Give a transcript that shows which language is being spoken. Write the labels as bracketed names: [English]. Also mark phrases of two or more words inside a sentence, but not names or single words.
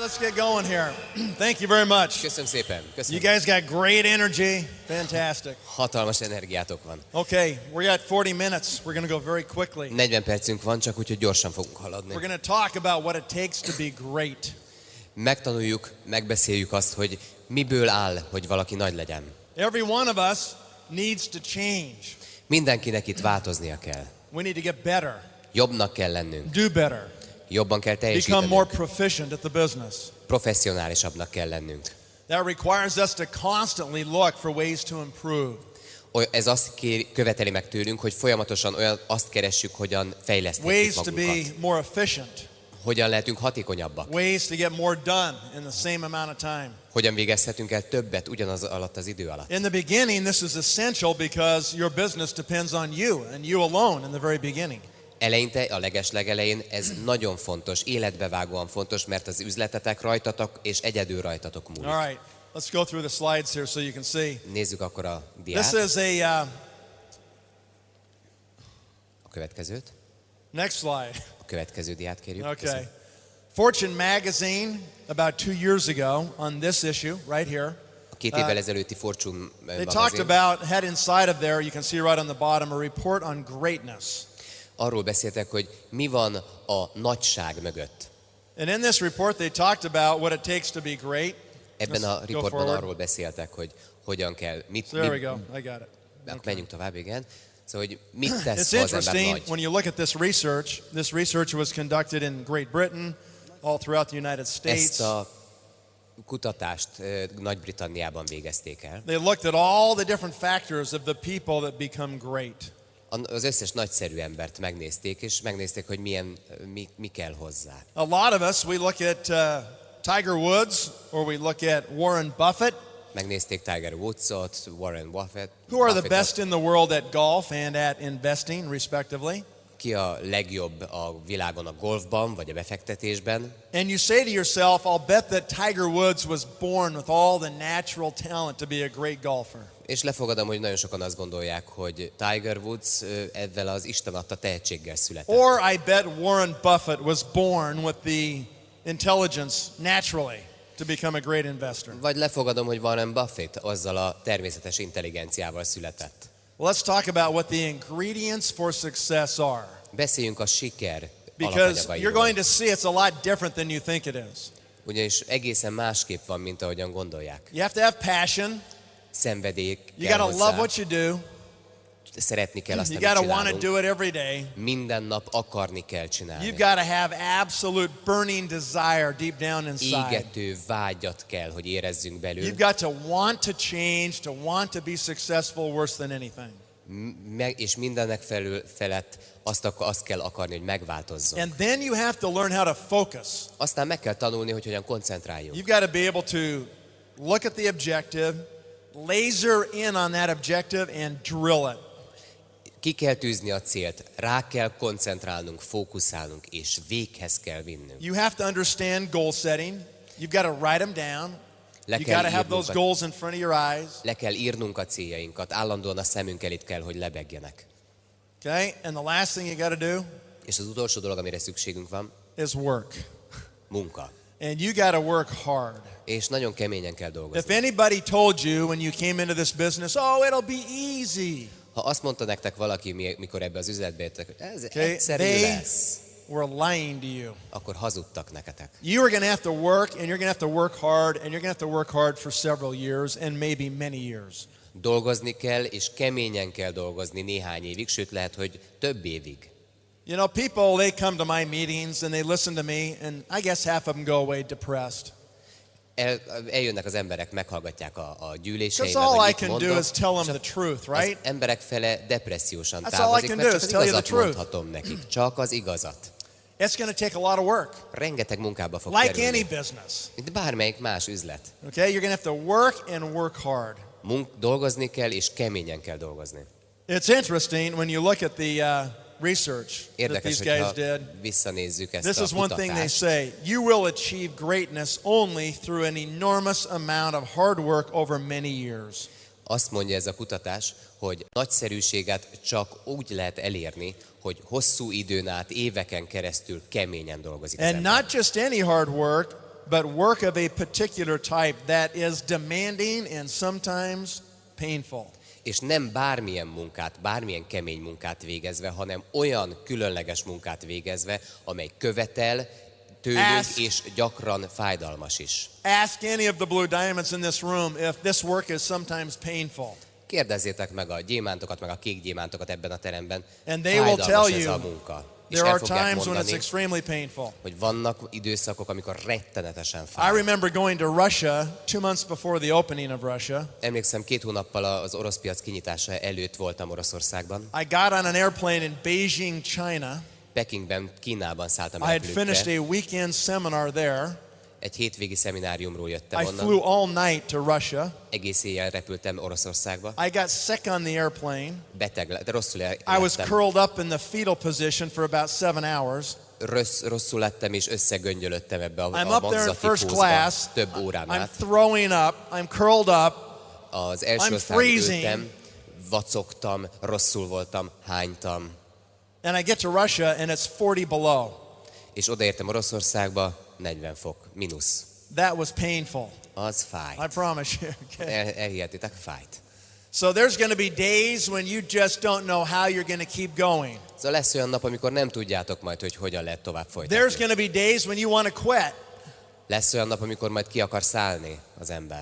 [English] get going here. Thank you very much. [Hungarian] Köszönöm szépen. Köszönöm. [English] You guys got great energy. Fantastic. [Hungarian] Hatalmas energiátok van. [English] Okay, we're at 40 minutes. We're going to go very quickly. [Hungarian] 40 percünk van, csak úgyhogy gyorsan fogunk haladni. [English] We're going to talk about what it takes to be great. [Hungarian] Megtanuljuk, megbeszéljük azt, hogy miből áll, hogy valaki nagy legyen. [English] Every one of us needs to change. [Hungarian] Mindenkinek itt változnia kell. [English] We need to get better. [Hungarian] Jobbnak kell lennünk. [English] Do better. [Hungarian] Jobban kell [English] Become [Hungarian] teljesítenünk. [English] more proficient at the business. [Hungarian] Professzionálisabbnak kell lennünk. [English] That requires us to constantly look for ways to improve. [Hungarian] Ez azt követeli meg tőlünk, hogy folyamatosan azt keressük, hogyan fejleszthetjük [English] Ways to be [Hungarian] magunkat. [English] more efficient. [Hungarian] Hogyan lehetünk hatékonyabbak. [English] Ways to get more done in the same amount of time. [Hungarian] Hogyan végezhetünk el többet ugyanaz alatt az idő alatt. [English] In the beginning, this is essential because your business depends on you and you alone in the very beginning. [Hungarian] Eleinte, a legelején ez nagyon fontos, életbevágóan fontos, mert az üzletetek rajtatok és egyedül rajtatok múlik. [English] All right, let's go through the slides here so you can see. [Hungarian] Nézzük akkor a diát. [English] This is [Hungarian] a következőt. [English] Next slide. [Hungarian] A következő diát kérjük. [English] Okay. [Hungarian] Köszönöm. [English] Fortune magazine about 2 years ago on this issue right here. [Hungarian] A 2 évvel ezelőtti Fortune [English] They talked [Hungarian] magazin [English] about, had inside of there, you can see right on the bottom, a report on greatness. [Hungarian] arról beszéltek, hogy mi van a nagyság mögött. [English] And in this report they talked about what it takes to be great. [Hungarian] Ebben a [English] Let's go [Hungarian] riportban [English] forward. [Hungarian] arról beszéltek, hogy hogyan kell, [English] So there we go, I got it. Okay. [Hungarian] menjünk tovább, igen. Szóval, hogy mit tesz, [English] It's [Hungarian] ha az ember [English] interesting [Hungarian] nagy. [English] when you look at this research was conducted in Great Britain, all throughout the United States. [Hungarian] Ezt a kutatást Nagy-Britanniában végezték el. [English] They looked at all the different factors of the people that become great. [Hungarian] Az összes nagyszerű embert megnézték, és megnézték, hogy mi kell hozzá. [English] A lot of us, we look at Tiger Woods, or we look at Warren Buffett. [Hungarian] Megnézték Tiger Woodsot, Warren Buffett. [English] Who are the best in the world at golf and at investing, respectively? [Hungarian] Ki a legjobb a világon a golfban, vagy a befektetésben. [English] And you say to yourself, I'll bet that Tiger Woods was born with all the natural talent to be a great golfer. [Hungarian] És lefogadom, hogy nagyon sokan azt gondolják, hogy Tiger Woods ezzel az Isten adta tehetséggel született. [English] Or I bet Warren Buffett was born with the intelligence naturally to become a great investor. [Hungarian] Vagy lefogadom, hogy Warren Buffett azzal a természetes intelligenciával született. [English] Well, let's talk about what the ingredients for success are. [Hungarian] Beszéljünk a siker [English] Because [Hungarian] alapanyagairól. [English] you're going to see it's a lot different than you think it is. [Hungarian] Ugyanis egészen másképp van, mint ahogyan gondolják. [English] You have to have passion. [Hungarian] Szenvedély [English] You [Hungarian] kell [English] got to [Hungarian] hozzá. [English] love what you do. [Hungarian] Szeretni kell azt, [English] You [Hungarian] amit [English] got to want to [Hungarian] csinálunk. [English] do it every day. [Hungarian] Minden nap akarni kell [English] You've [Hungarian] csinálni. [English] got to have absolute burning desire deep down inside. [Hungarian] Égető vágyat kell, hogy érezzünk belül. [English] You've got to want to change, to want to be successful worse than anything. [Hungarian] És mindennek felett azt kell akarni, hogy megváltozzon. [English] And then you have to learn how to focus. [Hungarian] Aztán meg kell tanulni, hogy hogyan koncentráljunk. [English] You've got to be able to look at the objective, laser in on that objective and drill it. [Hungarian] Ki kell tűzni a célt, rá kell koncentrálnunk, fókuszálnunk, és véghez kell vinnünk. [English] You have to understand goal setting. You've got to write them down. You got to have those goals in front of your eyes. [Hungarian] Le kell írnunk a céljainkat, állandóan a szemünk előtt kell, hogy lebegjenek. [English] Okay? And the last thing you got to do [Hungarian] És az utolsó dolog, amire szükségünk van, [English] is work. [Hungarian] munka. [English] And you got to work hard. [Hungarian] És nagyon keményen kell [English] If [Hungarian] dolgozni. [English] anybody told you when you came into this business, oh, it'll be easy. [Hungarian] Ha azt mondta nektek valaki, mikor ebbe az üzletbe jöttek, hogy ez [English] Okay? [Hungarian] egyszerű [English] They [Hungarian] lesz, [English] were lying to you. [Hungarian] akkor hazudtak neketek. [English] You are going to have to work, and you're going to have to work hard, and you're going to have to work hard for several years, and maybe many years. [Hungarian] Dolgozni kell, és keményen kell dolgozni néhány évig, sőt lehet, hogy több évig. [English] You know, people, they come to my meetings, and they listen to me, and I guess half of them go away depressed. [Hungarian] Eljönnek az emberek, meghallgatják a [English] Because [Hungarian] gyűléseimet, [English] all [Hungarian] hogy [English] I [Hungarian] mit [English] can [Hungarian] mondok, [English] do is tell them the truth, [Hungarian] az [English] right? [Hungarian] emberek fele depressziósan [English] That's all I [Hungarian] távozik, [English] can [Hungarian] mert [English] do [Hungarian] csak [English] is [Hungarian] az [English] tell you the [Hungarian] igazat [English] truth. [Hungarian] mondhatom nekik. Csak az igazat. [English] It's going to take a lot of work, [Hungarian] Rengeteg munkába fog [English] like [Hungarian] kerülni. [English] any business. [Hungarian] Mint bármelyik más üzlet. [English] Okay, you're going to have to work and work hard. [Hungarian] Dolgozni kell, és keményen kell dolgozni. [English] It's interesting when you look at the research that [Hungarian] Érdekes, [English] these guys [Hungarian] hogyha [English] did. [Hungarian] visszanézzük ezt [English] This [Hungarian] a [English] is one thing they [Hungarian] kutatást. [English] say. You will achieve greatness only through an enormous amount of hard work over many years. [Hungarian] Azt mondja ez a kutatás, hogy nagyszerűséget csak úgy lehet elérni, hogy hosszú időn át, éveken keresztül keményen dolgozik az [English] And [Hungarian] ember. [English] not just any hard work, but work of a particular type that is demanding and sometimes painful. [Hungarian] És nem bármilyen munkát, bármilyen kemény munkát végezve, hanem olyan különleges munkát végezve, amely követel tőlünk, és gyakran fájdalmas is. [English] Ask any of the blue diamonds in this room if this work is sometimes painful. [Hungarian] Kérdezzétek meg a gyémántokat, meg a kék gyémántokat ebben a teremben. [English] And they will tell [Hungarian] Fájdalmas ez [English] you [Hungarian] a munka. És [English] there [Hungarian] el [English] are [Hungarian] fogják [English] times when it's [Hungarian] mondani, [English] extremely painful. [Hungarian] hogy vannak időszakok, amikor rettenetesen [English] I [Hungarian] fáj. [English] remember going to Russia 2 months before the opening of Russia. [Hungarian] Emlékszem, 2 hónappal az orosz piac kinyitása előtt voltam Oroszországban. [English] I got on an airplane in Beijing, China. [Hungarian] Pekingben, Kínában szálltam [English] I had finished [Hungarian] repülőre. [English] a weekend seminar there. [Hungarian] Egy hétvégi szemináriumról jöttem [English] I [Hungarian] onnan. [English] flew all night to Russia. [Hungarian] Egész éjjel repültem Oroszországba. [English] I got sick on the airplane. [Hungarian] De rosszul [English] I was [Hungarian] lettem. [English] curled up in the fetal position for about 7 hours. [Hungarian] Rosszul lettem és összegöngyölöttem ebbe a [English] I'm up there in [Hungarian] magzati [English] first [Hungarian] pózba [English] class. [Hungarian] több órán [English] I'm [Hungarian] át. [English] throwing up. I'm curled up. [Hungarian] Az első [English] I'm [Hungarian] osztályon [English] freezing. [Hungarian] ültem, vacogtam, rosszul voltam, hánytam. [English] And I get to Russia and it's 40 below. [Hungarian] És odaértem Oroszországba, 40 fok, mínusz. [English] That was painful. [Hungarian] Az fájt. [English] I promise you. Okay. [Hungarian] Elhihetitek, fájt. [English] So there's going to be days when you just don't know how you're going to keep going. [Hungarian] Szóval lesz olyan nap, amikor nem tudjátok majd, hogy hogyan lehet tovább [English] There's [Hungarian] folytatni. [English] going to be days when you want to quit. [Hungarian] Lesz olyan nap, amikor majd ki akar szállni az ember.